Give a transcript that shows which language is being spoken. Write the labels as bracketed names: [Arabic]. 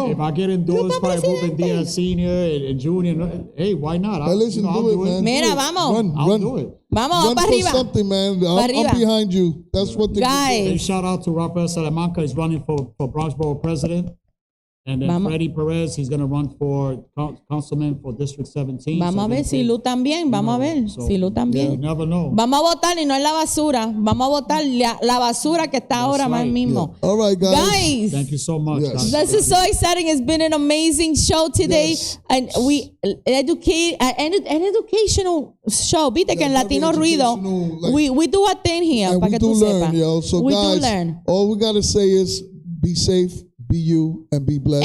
[English] If I get endorsed by Ruben Diaz Senior and Junior, hey, why not? I'll do it. [Spanish] Mira, vamos. [English] I'll do it. [Spanish] Vamos para arriba. [English] Something, man. I'm behind you. That's what they guys. And shout out to Rafael Salamanca. He's running for Bronxborough president. And then Freddie Perez, he's going to run for councilman for District 17. [Spanish] Vamos a ver si Lou también. Vamos a ver si Lou también. [English] You never know. [Spanish] Vamos a votar y no en la basura. Vamos a votar la basura que está ahora más mismo. [English] Yeah. All right, guys. Thank you so much. Yes. This is so exciting. It's been an amazing show today. Yes. And we educate an educational show. [Spanish] Viste que en [English] Latino Rudio, like, we do a thing here. And we do learn, yo. So we guys, do learn. All we got to say is be safe. Be you and be blessed.